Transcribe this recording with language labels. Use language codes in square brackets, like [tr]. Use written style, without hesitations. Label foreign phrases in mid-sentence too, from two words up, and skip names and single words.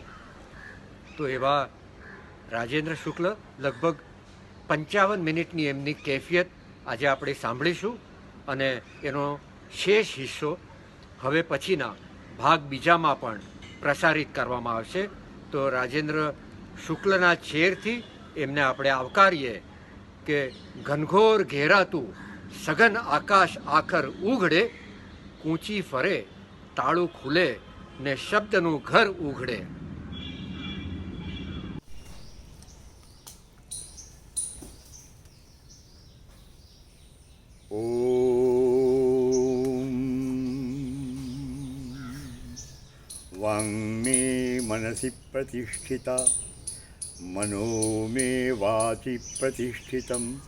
[gu] તો એવા રાજેન્દ્ર શુક્લ લગભગ 55 મિનિટની એમની કેફિયત આજે આપણે સાંભળીશું, અને એનો શેષ હિસ્સો હવે પછીના ભાગ બીજામાં પણ પ્રસારિત કરવામાં આવશે. તો રાજેન્દ્ર શુક્લના શેરથી એમને આપણે આવકારીએ કે ઘનઘોર ઘેરાતું સઘન આકાશ આખર ઉઘડે, કૂંચી ફરે તાળું ખુલે ને શબ્દનું ઘર ઉઘડે. [sa] वाङ् मे मनसि प्रतिष्ठिता, मनो मे वाचि प्रतिष्ठितम्,